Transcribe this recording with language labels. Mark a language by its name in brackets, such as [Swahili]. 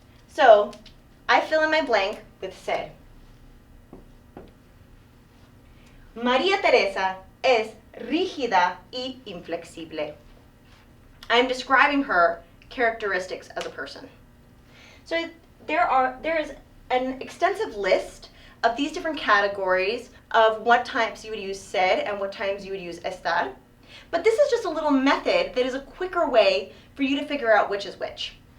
[English] So I fill in my blank with ser. [Spanish] María Teresa es rígida y inflexible. [English] I'm describing her characteristics as a person. So there is an extensive list of these different categories of what times you would use ser and what times you would use estar. But this is just a little method that is a quicker way for you to figure out which is which.